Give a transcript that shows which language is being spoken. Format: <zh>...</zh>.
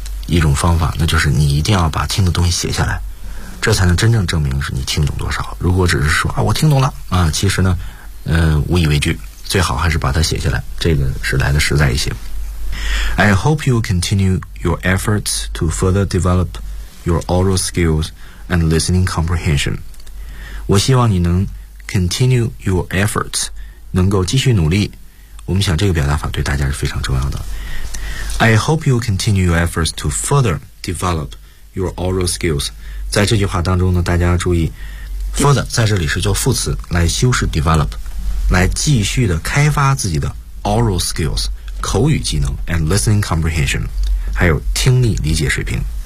<zh>一种方法，那就是你一定要把听的东西写下来，这才能真正证明是你听懂多少。如果只是说啊我听懂了啊，其实呢无以为据，最好还是把它写下来，这个是来的实在一些。</zh> <en>I hope you continue your efforts to further develop your oral skills and listening comprehension.</en> <zh>我希望你能</zh> <en>continue your efforts，</en> <zh>能够继续努力。我们想这个表达法对大家是非常重要的。</zh> <en>I hope you continue your efforts to further develop your oral skills.</en> <zh>在这句话当中呢，大家注意 further 在这里是做副词来修饰 develop， 来继续的开发自己的</zh> <en>oral skills</en> <zh>口语技能</zh> <en>and listening comprehension</en> <zh>还有听力理解水平。</zh>